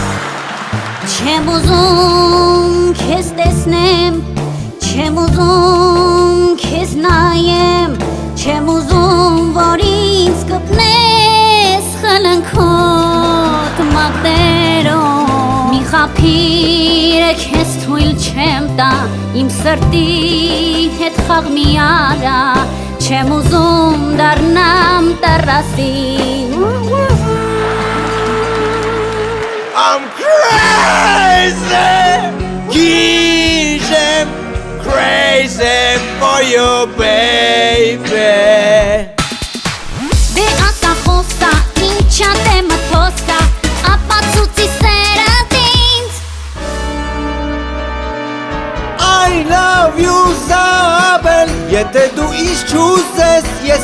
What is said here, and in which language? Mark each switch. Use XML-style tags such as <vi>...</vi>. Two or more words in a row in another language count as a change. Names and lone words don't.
<hy>Չեմ ուզում քեզ տեսնեմ Չեմ ուզում քեզ նայեմ Չեմ ուզում որ ինձ կպնես խլնքոտ մակներով Մի խափիր քեզ թույլ չեմ տա Իմ սրտի հետ խաղ մի արա Չեմ ուզում դառնամ տռասի</hy> <en>I'm crazy Gizem crazy for you baby</en> <hy>Դե ակա խոսա ինչա դե մթոսա Ապացուցի սերդ ինձ</hy> <en>I love you Zabel</en> <hy>Եթե դու ինձ չուզես ես</hy>